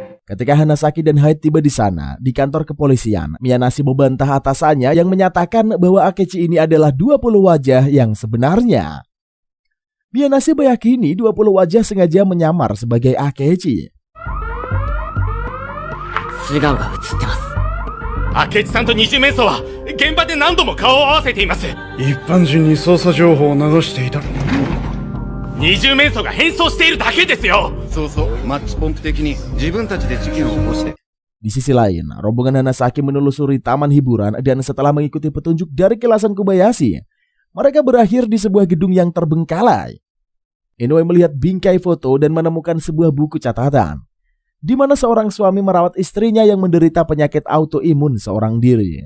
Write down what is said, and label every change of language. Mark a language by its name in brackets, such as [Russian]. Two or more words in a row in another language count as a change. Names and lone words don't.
[Indonesian] Ketika Hanasaki dan Hyde tiba di sana, di kantor kepolisian, Miyanashi membantah atasannya yang menyatakan bahwa Akechi ini adalah 20 wajah yang sebenarnya. Miyanashi meyakini 20 wajah sengaja menyamar sebagai Akechi. [Japanese] 素顔が映ってます。明智さんと二重面相は現場で何度も顔を合わせています。一般人に捜査情報を流していた。二重面相が変装しているだけですよ。そうそう、マッチポンプ的に自分たちで事件を起こして。 [Indonesian] Di sisi lain, rombongan Hanasaki menelusuri taman hiburan dan setelah mengikuti petunjuk dari kilasan Kobayashi, mereka berakhir di sebuah gedung yang terbengkalai. Inoue melihat bingkai foto dan menemukan sebuah buku catatan, di mana seorang suami merawat istrinya yang menderita penyakit autoimun seorang diri.